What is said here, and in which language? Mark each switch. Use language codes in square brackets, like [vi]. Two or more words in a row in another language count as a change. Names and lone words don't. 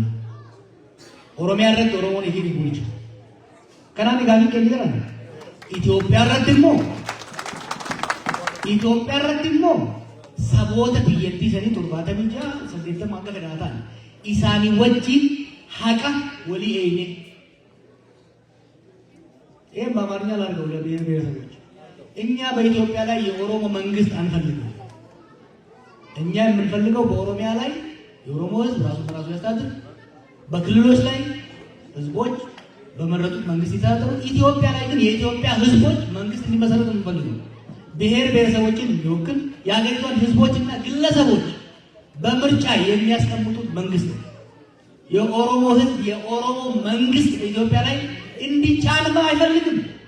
[om] Oromiyaa irratti Oromoon ifiin hin bulchu. Kanaan egaa hin kennu jiran. Itoophiyaa irratti immoo saboota biyyattii sanii 76 akka fedhaa ta'an isaanii wajjin haqa walii eeyne. [am] በአማርኛ ላድርገው ለብሔር ብሔረሰቦች እኛ በኢትዮጵያ ላይ የኦሮሞ መንግስት አንፈልግም። እኛ የምንፈልገው በኦሮሚያ ላይ የኦሮሞ ህዝብ ራሱ በራሱ ያስተዳድር፣ በክልሎች ላይ ህዝቦች በመረጡት መንግስት ይተዳደሩ። ኢትዮጵያ ላይ ግን የኢትዮጵያ ህዝቦች መንግስት እንዲመሰረቱ እንፈልጋለን። ብሔር ብሔረሰቦችን የሚወክል የሀገሪቷን ህዝቦችና ግለሰቦች በምርጫ የሚያስቀምጡት መንግስት ነው። የኦሮሞ ህዝብ የኦሮሞ መንግስት በኢትዮጵያ ላይ እንዲጫን አይፈልግም።